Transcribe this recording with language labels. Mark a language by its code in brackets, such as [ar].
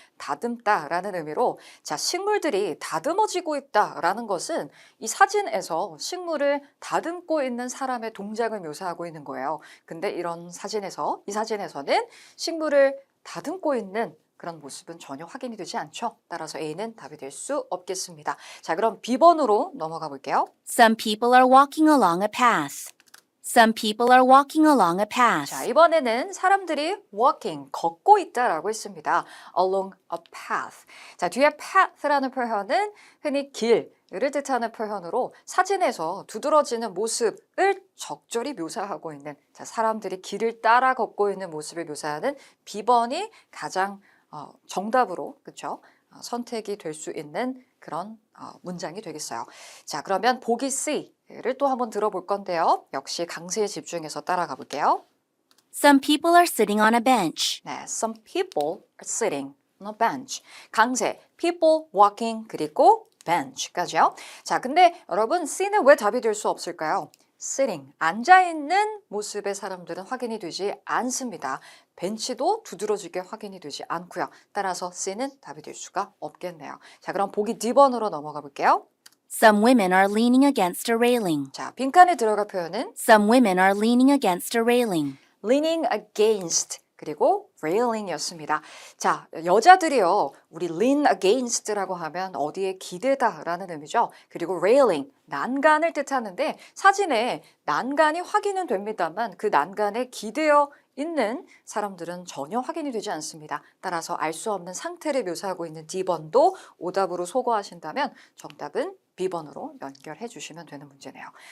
[ko] 다듬다라는 의미로 자, 식물들이 다듬어지고 있다라는 것은 이 사진에서 식물을 다듬고 있는 사람의 동작을 묘사하고 있는 거예요. 근데 이 사진에서는 식물을 다듬고 있는 그런 모습은 전혀 확인이 되지 않죠. 따라서 A는 답이 될 수 없겠습니다. 자, 그럼 B번으로 넘어가 볼게요. [en] Some people are walking along a path. Some people are walking along a path. [ko] 자, 이번에는 사람들이 walking, 걷고 있다라고 했습니다. [en] along a path. [ko] 자, 뒤에 path라는 표현은 흔히 길을 뜻하는 표현으로 사진에서 두드러지는 모습을 적절히 묘사하고 있는 사람들이 길을 따라 걷고 있는 모습을 묘사하는 B번이 가장 정답으로 선택이 될 수 있는 그런 문장이 되겠어요. 자, 그러면 보기 C를 또 한번 들어볼 건데요. 역시 강세에 집중해서 따라가 볼게요. [en] Some people are sitting on a bench. [ko] 네, [en] some people are sitting on a bench. [ko] 강세, people walking 그리고 bench까지요. 자, 근데 여러분 C는 왜 답이 될 수 없을까요? sitting, 앉아있는 모습의 사람들은 확인이 되지 않습니다. 벤치도 두드러지게 확인이 되지 않고요. 따라서 C는 답이 될 수가 없겠네요. 자, 그럼 보기 D번으로 넘어가 볼게요. [en] Some women are leaning against a railing. [ko] 자, 빈칸에 들어갈 표현은 [en] Some women are leaning against a railing. [ko] leaning against 그리고 railing이었습니다. 자, 여자들이요. 우리 lean against라고 하면 어디에 기대다라는 의미죠. 그리고 railing, 난간을 뜻하는데 사진에 난간이 확인은 됩니다만 그 난간에 기대어 있는 사람들은 전혀 확인이 되지 않습니다. 따라서 알 수 없는 상태를 묘사하고 있는 D번도 오답으로 소거하신다면 정답은 B번으로 연결해 주시면 되는 문제네요.